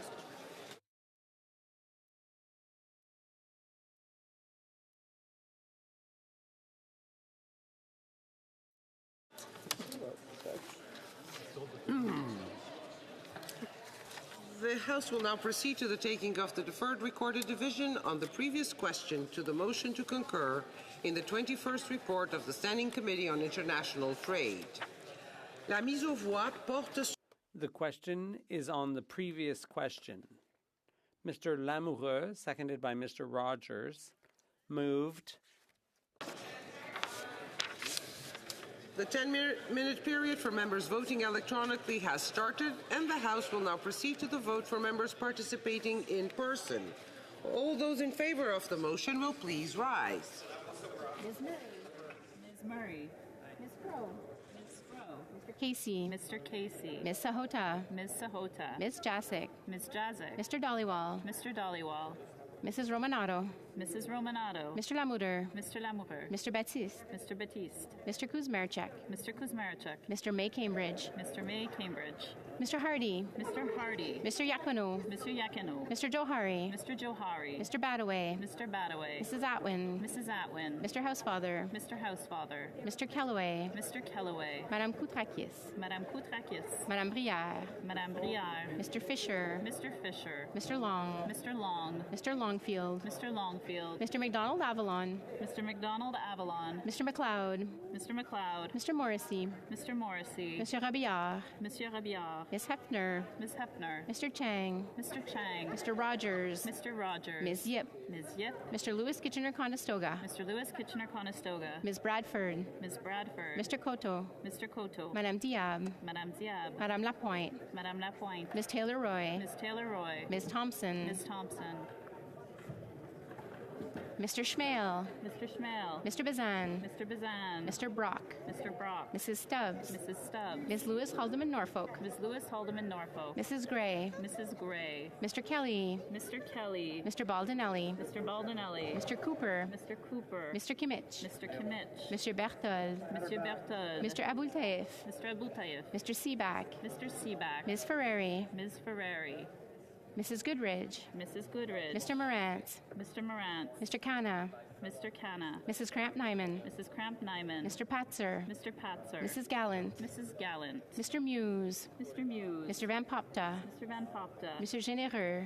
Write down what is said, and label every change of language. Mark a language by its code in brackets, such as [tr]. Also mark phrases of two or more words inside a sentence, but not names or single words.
[en] The House will now proceed to the taking of the deferred recorded division on the previous question to the motion to concur in the 21st report of the Standing Committee on International Trade. [fr] La mise aux voix porte... [en] The question is on the previous question. Mr. Lamoureux, seconded by Mr. Rogers, moved. The 10-minute period for members voting electronically has started, and the House will now proceed to the vote for members participating in person. All those in favor of the motion will please rise. Ms. Murray. Ms. Murray. Ms. Crow. Ms. Crow. Mr. Casey. Mr. Casey. Ms. Sahota. Ms. Sahota. Ms. Jasic. Ms. Jazic. Mr. Dollywall. Mr. Dollywall. Mrs. Romanato. Mrs. Romanato. Mr. Lamoureux. Mr. Lamoureux. Mr. Baptiste. Mr. Baptiste. Mr. Kuzmarchuk. Mr. Kuzmarchuk. Mr. May Cambridge. Mr. May Cambridge. Mr. Hardy. Mr. Hardy. Mr. Yakano. Mr. Yakano. Mr. Johari. Mr. Johari. Mr. Badaway. Mr. Badaway. Mrs. Atwin. Mrs. Atwin. Mr. Housefather. Mr. Housefather. Mr. Kellaway. Mr. Kellaway. Madame Koutrakis. Madame Koutrakis. Madame Brière. Madame Brière. Mr. Fisher. Mr. Fisher. Mr. Long. Mr. Long. Mr. Longfield. Mr. Longfield. Mr. McDonald Avalon. Mr. McDonald Avalon. Mr. McLeod. Mr. McLeod. Mr. Morrissey. Mr. Morrissey. Monsieur Rabillard. Monsieur Rabillard. Ms. Hefner. Ms. Hefner. Mr. Chang. Mr. Chang. Mr. Rogers. Mr. Rogers. Ms. Yip. Ms. Yip. Mr. Lewis Kitchener-Conestoga. Mr. Lewis Kitchener-Conestoga. Ms. Bradford. Ms. Bradford. Mr. Coteau. Mr. Coteau. Madame Diab. Madame Diab. Madame Lapointe. Madame Lapointe. Ms. Taylor-Roy. Ms. Taylor-Roy. Ms. Thompson. Ms. Thompson. Mr. Schmale. Mr. Schmale. Mr. Bazan. Mr. Bazan. Mr. Brock. Mr. Brock. Mrs. Stubbs. Mrs. Stubbs. Ms. Lewis Haldeman Norfolk. Ms. Lewis Haldeman Norfolk. Mrs. Gray. Mrs. Gray. Mr. Kelly. Mr. Kelly. Mr. Baldinelli. Mr. Baldinelli. Mr. Cooper. Mr. Cooper. Mr. Kimmich. Mr. Kimmich. Mr. Berthold. Monsieur Berthold. Mr. Aboultaif. Mr. Aboultaif. Mr. Seaback. Mr. Seaback. Ms. Ferrari. Ms. Ferrari. Mrs. Goodridge. Mrs. Goodridge. Mr. Morant. Mr. Morant. Mr. Canna. Mr. Canna. Mrs. Cramp-Nyman. Mrs. Cramp-Nyman. Mr. Patzer. Mr. Patzer. Mrs. Gallant. Mrs. Gallant. Mr. Muse. Mr. Muse. Mr. Van Popta. Mr. Van Popta. Monsieur Généreux.